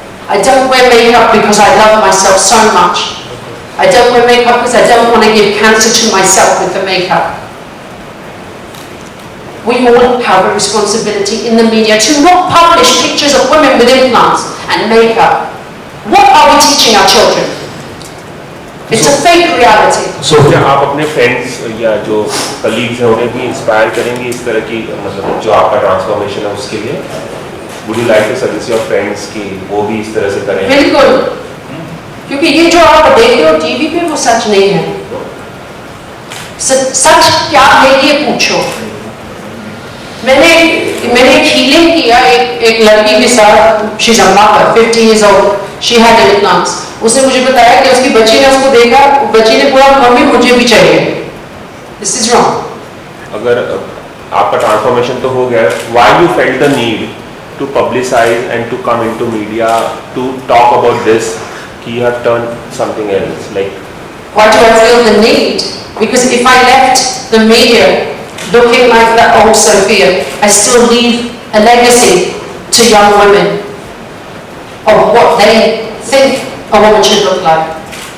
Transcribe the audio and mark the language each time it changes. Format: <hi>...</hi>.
<en>I don't wear makeup because I love myself so much. I don't wear makeup because I don't want to give cancer to myself with the makeup. We all have a responsibility in the media to not publish pictures of women with implants and makeup. What are we teaching our children? It's a fake reality.</en> <hi>So क्या आप अपने friends या जो colleagues हैं उन्हें भी inspire करेंगे इस तरह की मतलब जो आपका transformation है उसके लिए?</hi> <en>Would you like to suggest your friends</en> <hi>कि वो भी इस तरह से करें? बिल्कुल, क्योंकि ये जो आप देखते हो टीवी पे वो सच नहीं है. सच क्या है ये पूछो. मैंने हीलिंग किया एक लड़की के साथ.</hi> <en>she's a mother, 50 years old. She had implants.</en> <hi>उसने मुझे बताया कि उसकी बच्ची ने उसको देखा, बच्ची ने बोला मम्मी मुझे भी चाहिए.</hi> <en>This is wrong.</en> <hi>अगर आपका ट्रांसफॉर्मेशन तो हो गया,</hi> <en>why you felt the need to publicize and to come into media to talk about this कि you have turned something else like? Why do I feel the need? Because if I left the media looking like that old Sofia, I still leave a legacy to young women of what they think a woman should look like.</en>